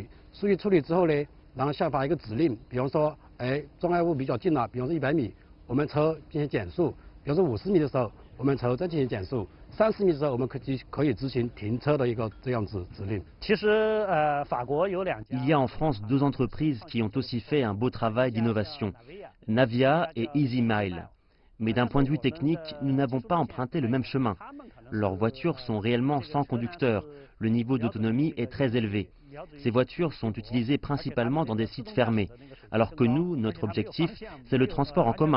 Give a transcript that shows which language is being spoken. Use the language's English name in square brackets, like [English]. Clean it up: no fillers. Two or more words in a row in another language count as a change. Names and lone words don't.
[Chinese] 数据处理之后呢，然后下发一个指令，比方说，障碍物比较近了，比方说100米，我们车进行减速；比方说50米的时候，我们车再进行减速；30米的时候，我们可以执行停车的一个这样子指令。其实法国有两家。 [French] Il y a en France 2 entreprises qui ont aussi fait un beau travail d'innovation, Navia et EasyMile. Mais d'un point de vue technique, nous n'avons pas emprunté le même chemin. Leurs voitures sont réellement sans conducteur. Le niveau d'autonomie est très élevé. Ces voitures sont utilisées principalement dans des sites fermés, alors que nous, notre objectif, c'est le transport en commun.